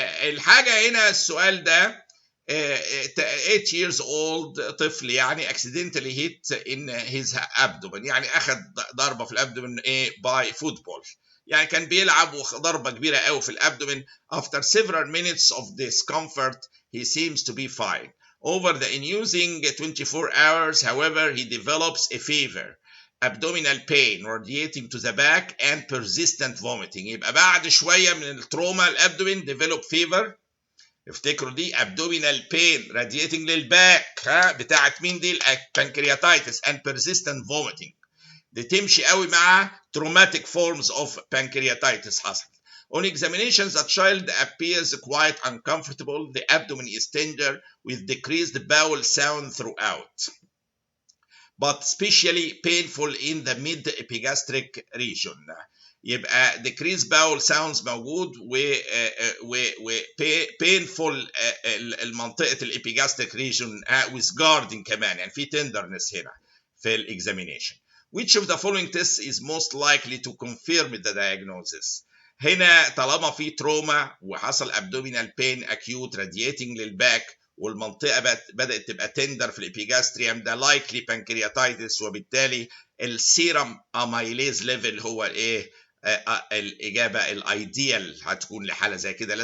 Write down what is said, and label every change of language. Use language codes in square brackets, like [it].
[ar] الحاجه هنا السؤال ده [en] 8 years old [ar] طفل يعني [en] accidentally hit in his abdomen، [ar] يعني اخذ ضربه في الابدومن ايه باي فوتبول، يعني كان بيلعب وضربه كبيره قوي في الابدومن. [en] After several minutes of discomfort he seems to be fine. Over the ensuing 24 hours, however, he develops a fever, abdominal pain radiating to the back and persistent vomiting. [ar] يبقى بعد شوية من التروما الابدومين [en] develop fever. [ar] افتكروا دي [en] abdominal pain radiating [ar] للباك بتاعت مين دي البانكرياتايتس [en] and persistent vomiting. [ar] دي تمشي قوي مع [en] traumatic forms of pancreatitis [ar] حصل. [en] On examination, the child appears quite uncomfortable. The abdomen is tender with decreased bowel sound throughout, but especially painful in the mid-epigastric region. [ar] يبقى [en] decreased bowel sounds [ar] موجود و painful المنطقة الابيجاستريك [en] region with guarding [ar] كمان، يعني في tenderness هنا في examination. [en] Which of the following tests is most likely to confirm the diagnosis؟ [ar] هنا طالما في تروما وحصل [en] abdominal pain acute radiating [ar] للباك والمنطقه بدات تبقى تندر في الابيجاستريوم، ده لايكلي بانكرياتايتس، وبالتالي السيرم اميليز ليفل هو ايه الاجابه الايديال هتكون لحاله زي كده.